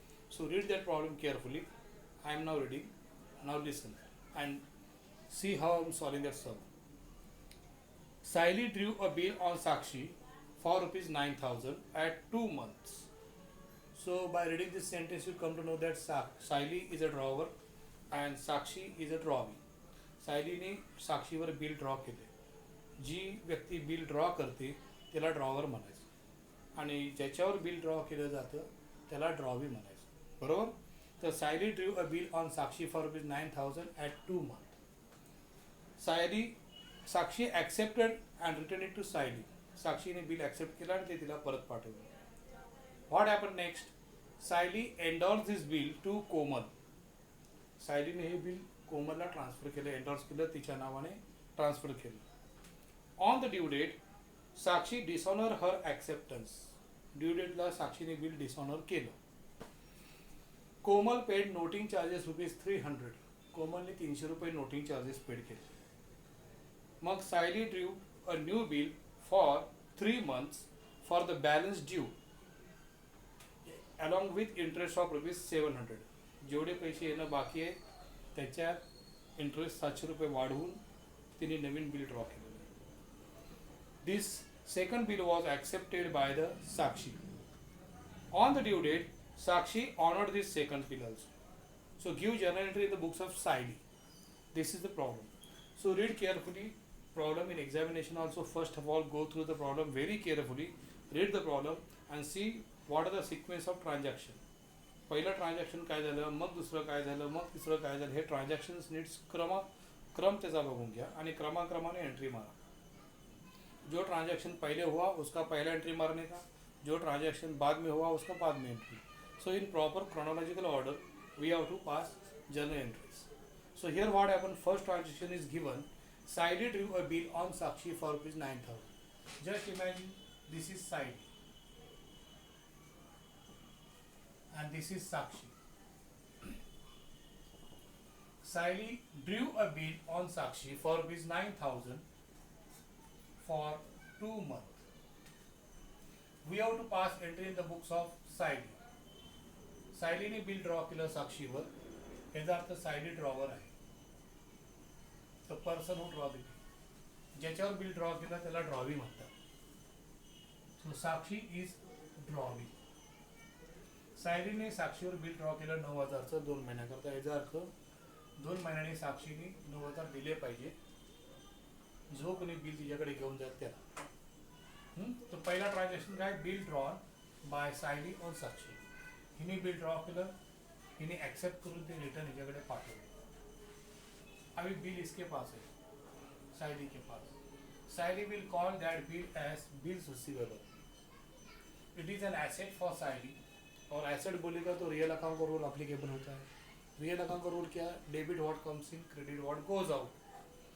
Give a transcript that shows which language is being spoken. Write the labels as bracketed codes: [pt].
[en] So read that problem carefully. I am now reading. Now listen and see how I am solving that sum. Siley drew a bill on Sakshi for rupees 9,000 at 2 months. So by reading this sentence, you come to know that Siley is a drawer and Sakshi is a drawee. [mr] सायलीने साक्षीवर bill draw केले. जी व्यक्ती bill draw करते त्याला drawer म्हणायचं आणि ज्याच्यावर bill draw केलं जातं त्याला ड्रॉवी म्हणायचं. बरोबर. तर [en] Saili drew a bill on Sakshi for rupees 9,000 at 2 months. Sakshi accepted and return it to Saili. [mr] साक्षीने बिल ॲक्सेप्ट केलं आणि ते तिला परत पाठवलं. [en] What happen next? Saili endorse this bill to Komal. [mr] सायलीने हे बिल कोमलला ट्रान्सफर केलं, एंडॉर्स केलं, तिच्या नावाने ट्रान्सफर केलं. [en] On the due date Sakshi dishonour her acceptance. [mr] Due डेटला साक्षीने बिल डिसऑनर केलं. [en] Komal paid noting charges rupees 300. [mr] कोमलने 300 रुपये नोटिंग चार्जेस पेड केले. मग [en] Saili drew a new bill for 3 months for the balance due along with interest of rupees 700. [mr] जेवढे पैसे येणं बाकी आहे त्याच्यात इंटरेस्ट 700 रुपये वाढवून तिने नवीन बिल ड्रॉ केलेलं आहे. [en] This second bill was accepted by the Sakshi. On the due date Sakshi honoured this second bill also. So give journal entry in the books of Saili. This is the problem. So read carefully problem in examination also. First of all, go through the problem very carefully. Read the problem and see what are the sequence of transaction. [mr] पहिलं transaction काय झालं, मग दुसरं काय झालं, मग तिसरं काय झालं. हे ट्रान्झॅक्शन्स नीड्स क्रम त्याचा बघून घ्या आणि क्रमाक्रमाने एंट्री मारा. [hi] जो ट्रांजैक्शन पहले हुआ उसका पहला एंट्री मारने का, जो ट्रांजैक्शन बाद में हुआ उसका बाद में entry. [en] So in proper chronological order we have to pass journal entries. So here what happened, first transaction is given. Saili drew a bill on Sakshi for rupees 9,000. Just imagine this is Saili and this is Sakshi. Saili drew a bill on Sakshi for rupees 9,000 for 2 months. We have to pass entry in the books of Saili. [mr] सायलीने bill draw केलं साक्षीवर. याचा अर्थ Sayali drawer आहे. [en] The person who draw the bill. [mr] ज्याच्यावर bill draw केलं त्याला drawee म्हणतात. [en] So Sakshi is drawee. [mr] सायलीने साक्षीवर bill draw केलं 9,000चं 2 महिन्याकरता. याचा अर्थ 2 महिन्यांनी साक्षीने 9,000 दिले पाहिजे जो कोणी बिल तिच्याकडे घेऊन जात त्याला. तर पहिला ट्रान्झॅक्शन काय, [en] Bill drawn by Saili on Sakshi. [mr] हिने बिल ड्रॉ केलं, हिने ॲक्सेप्ट करून ते रिटर्न हिच्याकडे पाठवलं. [hi] अभी बिल इसके पास है, सायली के पास. [en] Sayali will call that bill as bills receivable. It is an asset for Sayali. [hi] और एसेट बोलेगा तो रियल अकाउंट का रूल अप्लीकेबल होता है. रियल अकाउंट का रूल क्या है, [en] Debit what comes in, credit what goes out.